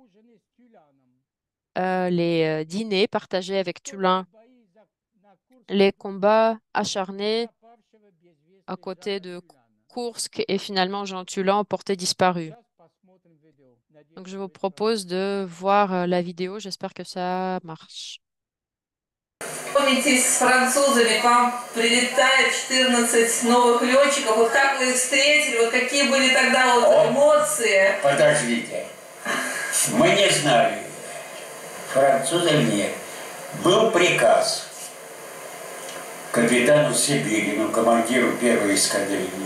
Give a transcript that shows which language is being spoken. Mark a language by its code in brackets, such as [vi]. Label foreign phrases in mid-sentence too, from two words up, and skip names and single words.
[fr] les dîners partagés avec Tulin, les combats acharnés à côté de Koursk et finalement Jean Tulin porté disparu. Donc je vous propose de voir la vidéo, j'espère que ça marche. [ru] Познакомитесь с французами, к вам прилетает 14 новых летчиков. Вот как вы их встретили, вот какие были тогда вот эмоции? Подождите. Мы не знали, французы или нет. Был приказ капитану Сибирину, командиру первой эскадрильи.